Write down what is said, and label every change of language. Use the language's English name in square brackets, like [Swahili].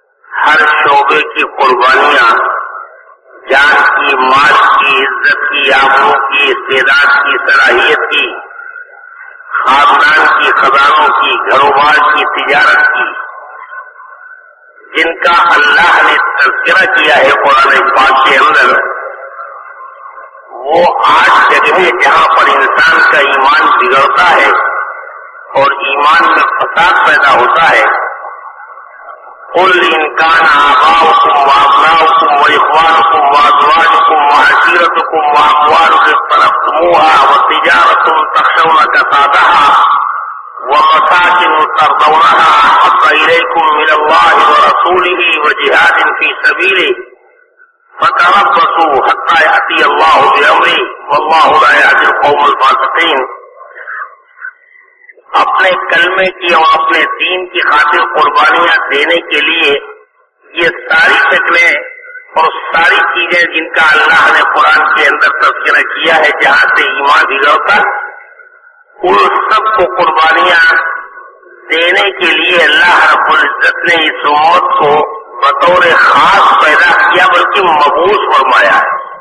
[Urdu] ہر شعبے کی قربانیاں، جان کی، مال کی، عزت کی، آبرو کی، استعداد کی، صلاحیت کی، خاندان کی، خزانوں کی، گھروبار کی، تجارت کی، جن کا اللہ نے تذکرہ کیا ہے قرآن پاک کے اندر، وہ آج جگہ جہاں پر انسان کا ایمان بگڑتا ہے اور ایمان میں فساد پیدا ہوتا ہے. [Arabic] قل ان كان آباؤكم وأبناؤكم وإخوانكم وأزواجكم وعشيرتكم وأموال اقترفتموها وتجارة تخشون كسادها ومساكن ترضونها أحب إليكم من الله ورسوله وجهاد في سبيله فتربصوا حتى يأتي الله بأمره والله لا يهدي القوم الفاسقين. [Urdu] اپنے کلمے کی اور اپنے دین کی خاطر قربانیاں دینے کے لیے یہ ساری شکلیں اور ساری چیزیں جن کا اللہ نے قرآن کے اندر تذکرہ کیا ہے جہاں سے ایمان بگڑتا، ان سب کو قربانیاں دینے کے لیے اللہ رب العزت نے اس امت کو بطور خاص پیدا کیا بلکہ مبعوث فرمایا ہے.